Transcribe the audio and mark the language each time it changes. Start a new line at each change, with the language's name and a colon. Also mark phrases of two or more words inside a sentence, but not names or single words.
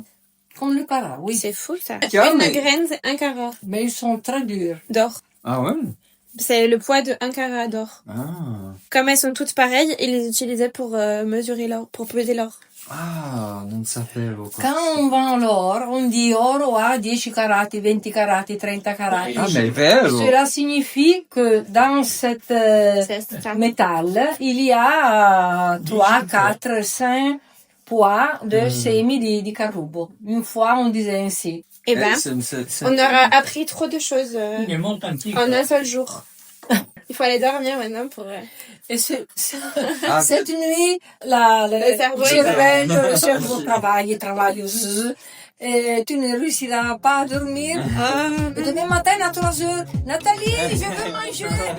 French: Comme le carat, oui. C'est fou, ça. Tiens, Une mais- graine, c'est 1 carat Mais ils sont très durs. d'or. Ah ouais? C'est le poids de 1 carat d'or. Ah. Comme elles sont toutes pareilles, ils les utilisaient pour mesurer l'or, pour peser l'or.
Italian: Ah, non sapevo.
French: Quand on vend l'or, on dit
Italian: oro a 10 carati, 20 carati, 30 carati. Ah, mais è vero.
French: Cela signifie que dans cet C'est ça. métal, il y a 3, 4, 5 poids de
Italian: semi di carrubo.
French: Une fois, on disait ainsi. Eh ben, on aura appris trop de choses
Italian: Quindi è molto antico.
French: en un seul jour. Il faut aller dormir maintenant pour... Et cette nuit, le cerveau travaille. Et tu ne réussiras pas à dormir. Et demain matin à 3 heures, Nathalie, je veux manger.